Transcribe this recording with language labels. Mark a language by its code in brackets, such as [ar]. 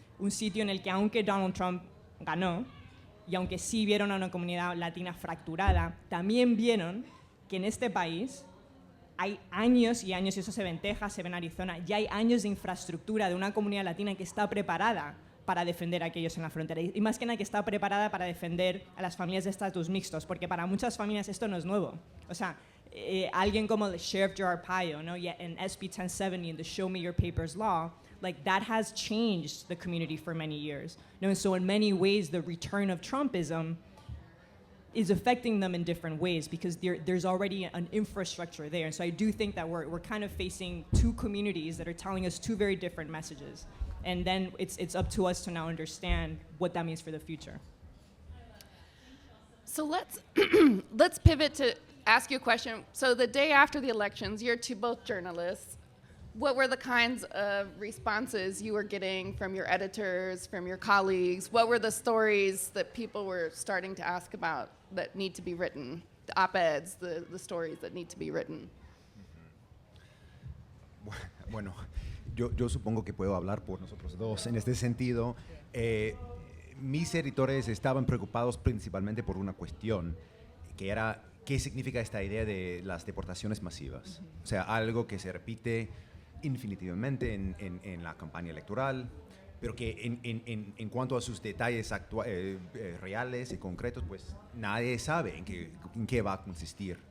[es] Un sitio en el que aunque Donald Trump ganó y aunque sí vieron a una comunidad latina fracturada, también vieron que en este país hay años y años, y eso se ve en Texas, se ve en Arizona, ya hay años de infraestructura de una comunidad latina que está preparada para defender a aquellos en la frontera. Y más que nada que está preparada para defender a las familias de estatus mixtos, porque para muchas familias esto no es nuevo. O sea, alguien como el Sheriff Joe Arpaio, ¿no? [en] En SB 1070, in the Show Me Your Papers law, like that has changed the community for many years. No? And so in many ways, the return of Trumpism is affecting them in different ways because there's already an infrastructure there. And so I do think that we're kind of facing two communities that are telling us two very different messages. And then it's up to us to now understand what that means for the future. So let's pivot to ask you a question. So the day after the elections, you're both journalists. What were the kinds of responses you were getting from your editors, from your colleagues? What were the stories that people were starting to ask about that need to be written? The op-eds, the stories that need to be written. [es] Bueno, yo supongo que puedo hablar por nosotros dos en este sentido. Mis editores estaban preocupados principalmente por una cuestión, que era qué significa esta idea de las deportaciones masivas. O sea, algo que se repite infinitivamente en la campaña electoral, pero que en cuanto a sus detalles reales y concretos, pues nadie sabe en qué va a consistir.